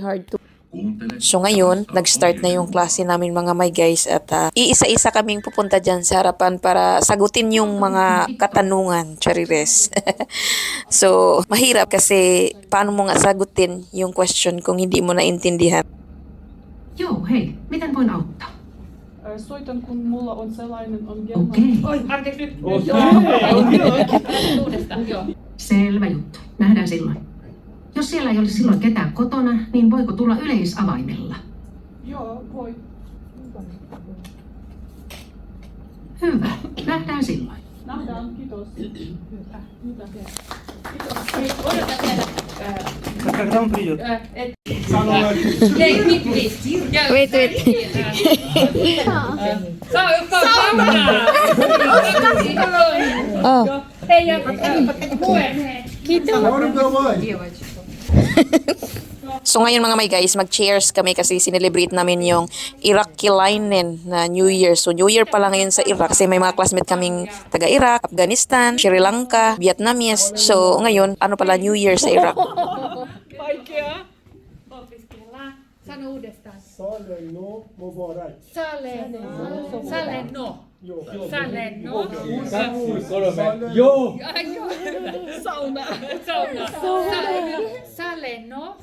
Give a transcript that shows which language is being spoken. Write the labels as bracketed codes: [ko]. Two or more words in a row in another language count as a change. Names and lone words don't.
[tl] So ngayon, nag-start na yung klase namin mga [en] my guys [tl] at iisa-isa kaming pupunta dyan sa harapan para sagutin yung mga katanungan, charires. So mahirap kasi paano mo nga sagutin yung question kung hindi mo naintindihan. [fi] Joo, hei. Miten voin auttaa? Soitan, kun mulla on sellainen ongelma. Okei. Oi, anteeksi nyt. Uudestaan, joo. Selvä juttu. Nähdään silloin. Jos siellä ei olisi silloin ketään kotona, niin voiko tulla yleisavaimella? Joo, voi. Hyvä. Nähdään silloin. Nähdään, kiitos. Mitä? Hei, odota vielä. [ru] Там придет. [fi] Hei, nyt please. [en] Wait. Oh. [fi] Hei, ja puheen. [tl] So ngayon mga [en] may guys, [tl] mag-cheers kami kasi sinelebrate namin yung Irakilainen na [en] New Year. [tl] So [en] New Year [tl] pala ngayon sa Iraq kasi may mga classmate kaming taga-Iraq, Afghanistan, Sri Lanka, Vietnamese. So ngayon, ano pala [en] New Year [tl] sa Iraq? [fi] Vaikea. Opiskellaan. Sano uudestaan. [fa] Saleno Mubarak. Saleno. Saleno. [fi] Joo. Sauna. [fa] Saleno.